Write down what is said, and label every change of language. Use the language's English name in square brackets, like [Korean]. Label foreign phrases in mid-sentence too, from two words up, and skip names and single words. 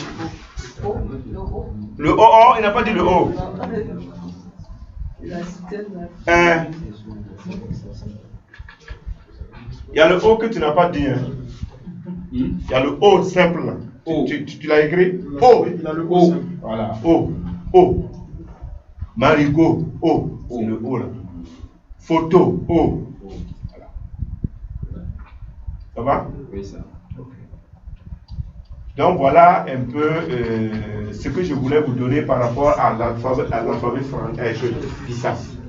[French] Le O, oh, il n'a pas dit le O. Hein? Il y a le O que tu n'as pas dit. Hein? Il y a le O simple. Là. O. Tu l'as écrit? O. Il a le O. O. Voilà. O. O. Marigot. O. C'est le O là. Photo. O. Voilà. Ça va? Oui, ça. Donc voilà un peu ce que je voulais vous donner par rapport à l'alphabet français. Je dis ça.